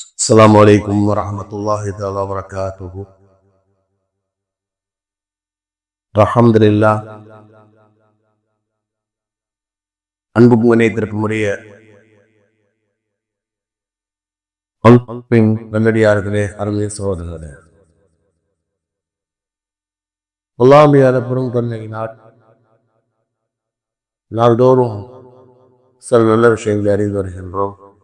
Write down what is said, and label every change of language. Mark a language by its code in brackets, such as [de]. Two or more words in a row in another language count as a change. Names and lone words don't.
[ar] السلام عليكم ورحمة الله تعالى وبركاته. الحمد لله. [ta] அன்புக்கும் இணையத்திற்கும் உரிய நல்லடியார்களே, அருமை சகோதரர்களே, அல்லாஹ்வின் பெரும் கருணையினால் நாள்தோறும் சில நல்ல விஷயங்களை அறிந்து வருகின்றோம்.